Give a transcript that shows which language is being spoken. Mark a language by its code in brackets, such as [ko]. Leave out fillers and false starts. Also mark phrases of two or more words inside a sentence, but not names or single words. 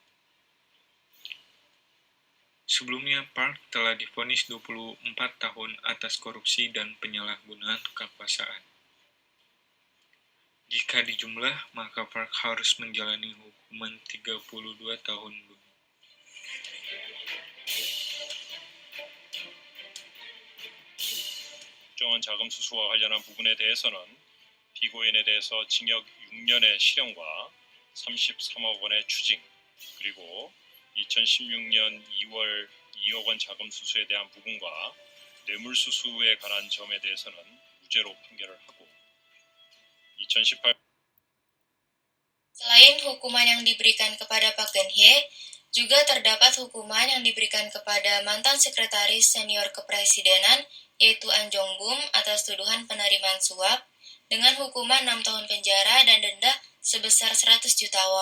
[id] Sebelumnya, Park telah divonis 24 tahun atas korupsi dan penyalahgunaan kekuasaan. Jika dijumlah, maka Park harus menjalani hukuman 32 tahun. [ko] 국정원 자금 수수와 관련한 부분에 대해서는 피고인에 대해서 징역 6년의 실형과 33억 원의 추징, 그리고 2016년 2월 2억 원 자금 수수에 대한 부분과 뇌물 수수에 관한 점에 대해서는 무죄로 판결을 하고 2018 [id] Selain hukuman yang diberikan kepada Park Geun-hye, juga terdapat hukuman yang diberikan kepada mantan sekretaris senior kepresidenan yaitu An Jong-bum atas tuduhan penerimaan suap dengan hukuman 6 tahun penjara dan denda sebesar 100 juta won.